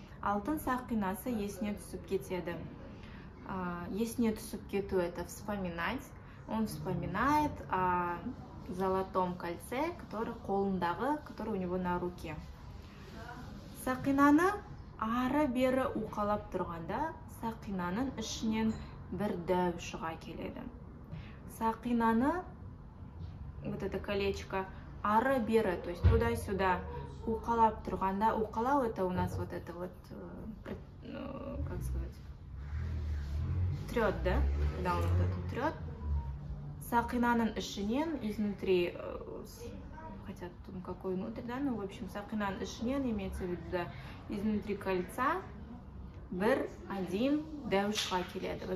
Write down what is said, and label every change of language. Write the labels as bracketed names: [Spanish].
[Kazakh] Алтын сақинасы есіне түсіп кетеді. Есіне түсіп кету [Russian] это вспоминать. Он вспоминает о золотом кольце, который қолындағы, который у него на руке. [Kazakh] Сақинаны ары-бері уқалап тұрғанда, Сақинаның ішінен бір дәу шыға келеді. [Russian] Сақинаны, вот это колечко, ары-бері, то есть туда-сюда [Kazakh] уқалап тұрғанда, [Russian] уқалау это у нас вот это вот, как сказать, трет, да? Когда он вот это трет. [Kazakh] Сақинаның ішінен, [Russian] изнутри, хотя тут какой внутрь, да, ну, в общем, Сақинаның ішінен имеется в виду, да, изнутри кольца один дәу [Kazakh] шыға келеді.